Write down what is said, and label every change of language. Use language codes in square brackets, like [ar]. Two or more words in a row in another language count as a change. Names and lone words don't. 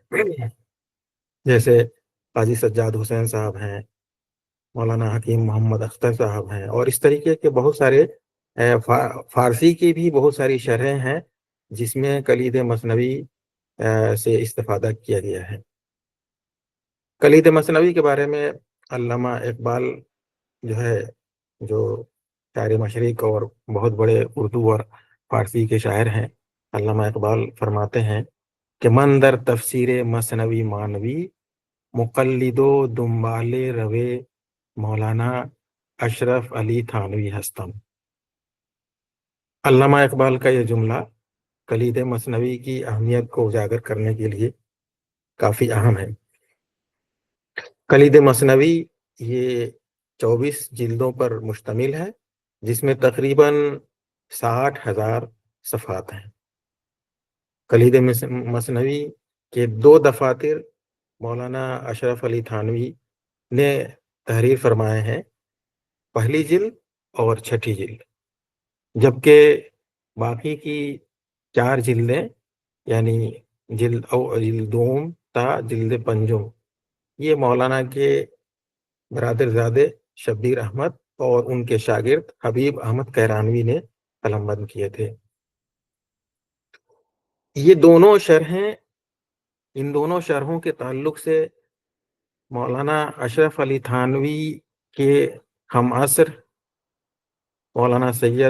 [ur] جیسے قاضی سجاد حسین صاحب ہیں، مولانا حکیم محمد اختر صاحب ہیں، اور اس طریقے کے بہت سارے فارسی کی بھی بہت ساری شرحیں ہیں جس میں کلید مثنوی سے استفادہ کیا گیا ہے. کلید مثنوی کے بارے میں علامہ اقبال جو شاعر مشرق اور بہت بڑے اردو اور فارسی کے شاعر ہیں، علامہ اقبال فرماتے ہیں کہ [fa] من در تفسیر مثنوی معنوی مقلد و دنبال روے مولانا اشرف علی تھانوی ہستم. [ur] علامہ اقبال کا یہ جملہ کلید مثنوی کی اہمیت کو اجاگر کرنے کے لیے کافی اہم ہے۔ کلید مثنوی یہ 24 جلدوں پر مشتمل ہے، جس میں تقریباً 60,000 صفحات ہیں۔ کلید مثنوی کے 2 دفاتر مولانا اشرف علی تھانوی نے تحریر فرمائے ہیں، پہلی جلد اور چھٹی جلد، جبکہ باقی کی 4 جلدیں یعنی جلد دوم تا جلد پنجم یہ مولانا کے برادر زادے شبیر احمد اور ان کے شاگرد حبیب احمد کیرانوی نے قلم بند کیے تھے۔ یہ دونوں شرحیں، ان دونوں شرحوں کے تعلق سے مولانا اشرف علی تھانوی کے ہم عصر مولانا سید